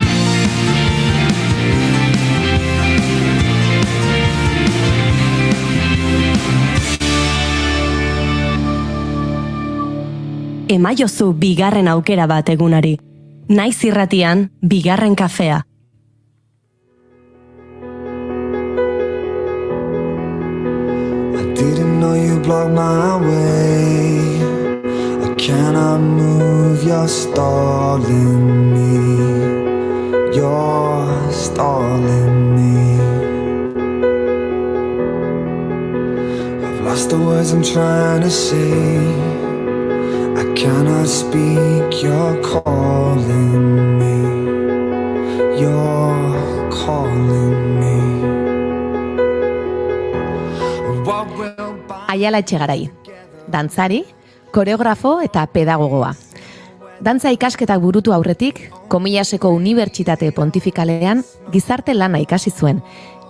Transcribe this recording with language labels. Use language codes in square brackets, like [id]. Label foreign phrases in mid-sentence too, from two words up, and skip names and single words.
[eu] Emaiozu bigarren aukera bat egunari. Naiz irratian, bigarren kafea. [en] I didn't know you blocked my way. I cannot move, you're stalling me. You're stalling me. I've lost the words I'm trying to say. I cannot speak, you're calling me. You're calling me. [eu] Aiala Etxegarai, dantzari, koreografo eta pedagogoa. Dantza ikasketak burutu aurretik, Komillaseko Unibertsitate Pontifikalean gizarte lana ikasi zuen.